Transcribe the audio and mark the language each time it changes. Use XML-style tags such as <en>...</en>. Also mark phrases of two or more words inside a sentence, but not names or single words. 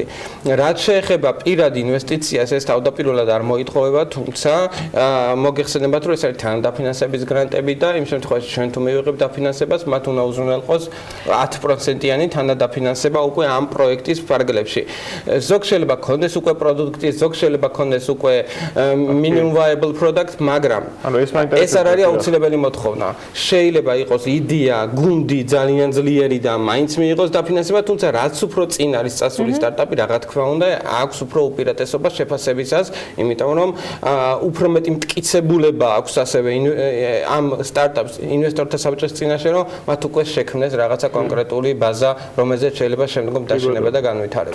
<ka>რაც შეეხება პირად ინვესტიციას, ეს თავდაპირველად არ მოითხოვება, თუმცა მოგეხსენებათ, რომ ეს არის თანადაფინანსების გრანტები და იმ შემთხვევაში ჩვენ თუ მივიღებთ დაფინანსებას, მათ უნდა უზრუნველყოს 10%-იანი თანადაფინანსება უკვე ამ პროექტის ფარგლებში. ზოგ შეიძლება ქონდეს უკვე პროდუქტი, ზოგ შეიძლება ქონდეს უკვე</ka> <en>minimum viable product,</en> <ka>მაგრამ ეს არ არის აუცილებელი მოთხოვნა. შეიძლება იყოს იდეა, გუნდი ძალიან ძლიერი და მაინც მიიღოს დაფინანსება, თუმცა რაც უფრო წინ არის წასული სტარტაპი, რა თქმა უნდა, აქვს უფრო უპირატესობა შეფასებისას, იმიტომ რომ უფრო მეტი მტკიცებულება აქვს ასევე ამ სტარტაპს ინვესტორთა საბჭოს წინაშე, რომ მათ უკვე შექმნეს რაღაცა კონკრეტული ბაზა, რომელზეც შეიძლება შემდგომ დაშინება და განვითარება.</ka>